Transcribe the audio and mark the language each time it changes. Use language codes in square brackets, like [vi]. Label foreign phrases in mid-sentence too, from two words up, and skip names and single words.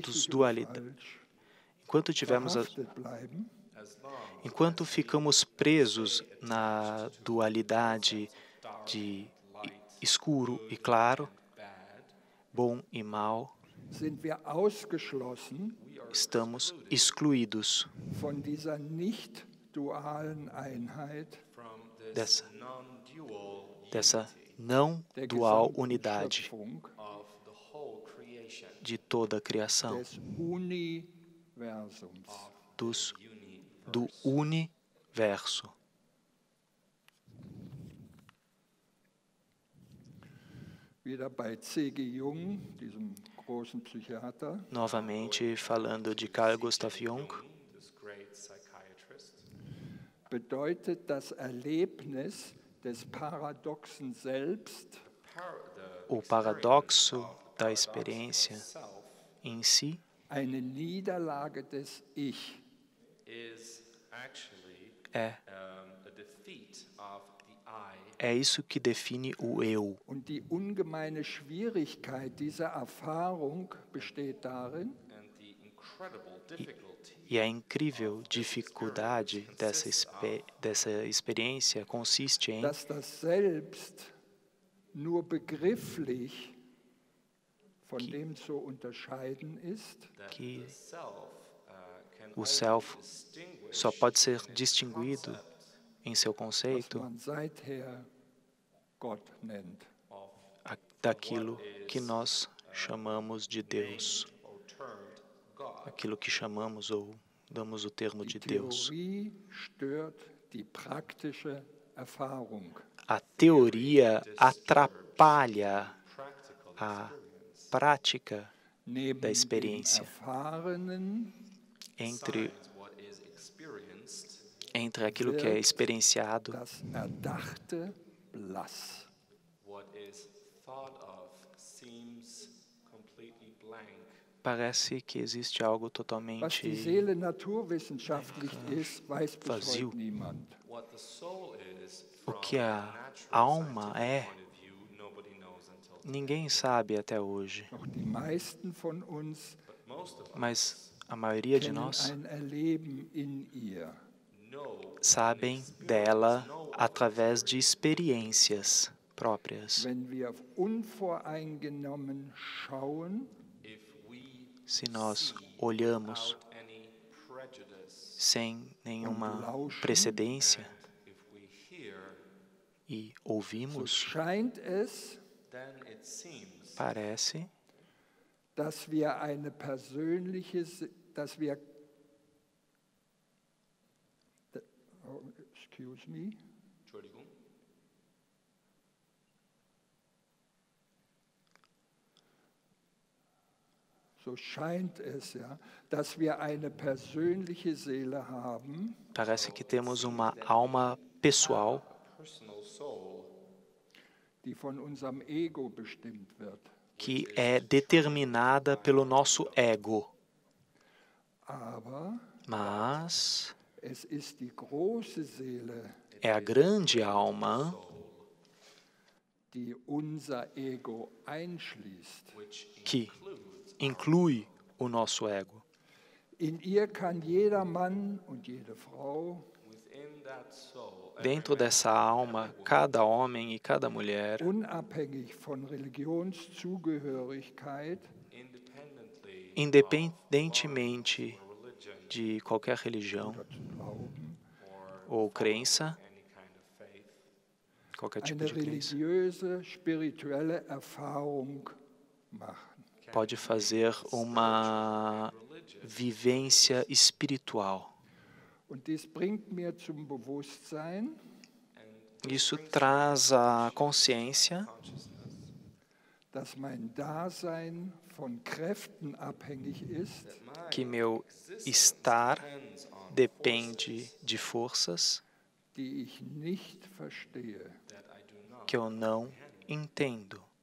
[de] richtig und [pt] dualidade, [de] falsch, [pt] enquanto tivermos [de] verhaftet bleiben, [pt] enquanto ficamos presos na dualidade de escuro e claro, bom e mal, [de] sind wir ausgeschlossen [pt] estamos excluídos [de] von dieser nicht dualen Einheit [en] From this [pt] dessa, [en] non-dual [pt] dessa não [de] der [pt] dual [de] gesamten [pt] unidade [de] Schöpfung [en] of the whole creation, [pt] de toda a criação, [de] des Universums. [pt] do universo. [de] Wieder bei C.G. Jung, diesem großen Psychiater, [pt] Novamente falando de Carl Gustav Jung, [en] this great psychiatrist, [de] bedeutet das Erlebnis des paradoxen Selbst [pt] o paradoxo da experiência em si [de] eine Niederlage des Ich. [en] is actually [pt] é [en] a defeat of the I, [pt] é isso que define o eu. [de] Und die ungemeine Schwierigkeit dieser Erfahrung besteht darin, [en] and the incredible difficulty [pt] E a incrível dificuldade dessa experiência consiste em [de] dass das Selbst nur begrifflich von dem zu unterscheiden ist, [en] that [pt] que [en] the self can [pt] o [en] only self distinguish [pt] só pode ser distinguido em seu [de] was [pt] conceito [de] man seither Gott nennt. [pt] daquilo que nós chamamos de Deus, [en] or termed God. [pt] aquilo que chamamos ou damos o termo [de] Die [pt] de Deus. [de] Theorie stört die praktische Erfahrung. [pt] A teoria atrapalha a prática [de] Neben [pt] da [de] dem [pt] experiência [de] Erfahrenen [pt] entre [en] What is experienced [pt] aquilo que é experienciado [de] das Erdachte blass. [en] what is thought of seems completely blank. [pt] parece que existe algo [de] Was [pt] totalmente [de] die Seele naturwissenschaftlich ist, weiß bis [pt] vazio. [de] heute niemand. [en] What the soul is [pt] O [en] from [pt] que a a [en] natural [pt] alma [en] scientific [pt] é, [en] point of view, nobody knows until [pt] ninguém sabe até hoje, [de] Doch die meisten von uns [en] most of us [pt] mas a maioria de [de] kennen [pt] nós [de] ein Erleben in ihr. [en] know [pt] sabem dela através de experiências próprias. [de] Wenn wir unvoreingenommen schauen, [en] if we [pt] Se nós olhamos [en] without any prejudice, [pt] sem nenhuma precedência [en] if we hear, [pt] e [en] so [pt] ouvimos, [de] scheint es, [en] then it seems [pt] parece [de] dass wir eine persönliche, dass wir, [en] oh, excuse me, [de] Entschuldigung, so scheint es, ja, dass wir eine persönliche Seele haben, [pt] parece que temos uma alma pessoal [en] personal soul [de] die von unserem Ego bestimmt wird. [pt] que é determinada pelo nosso ego, [de] Aber [pt] mas [de] es ist die große Seele, [pt] é a grande alma [de] die unser Ego einschließt. [pt] que inclui o nosso ego. [de] In ihr kann jeder Mann und jede Frau [en] within that soul, [pt] Dentro dessa alma, cada homem e cada mulher, [de] unabhängig von Religionszugehörigkeit [en] independently [pt] independentemente [en] of religion [pt] de qualquer religião [de] oder zu glauben, [pt] ou crença, [en] any kind of faith, [pt] qualquer tipo [de] eine [pt] de crença, [de] religiöse, spirituelle Erfahrung [pt] pode fazer uma vivência espiritual. Isso traz a consciência que meu estar depende de forças que eu não entendo.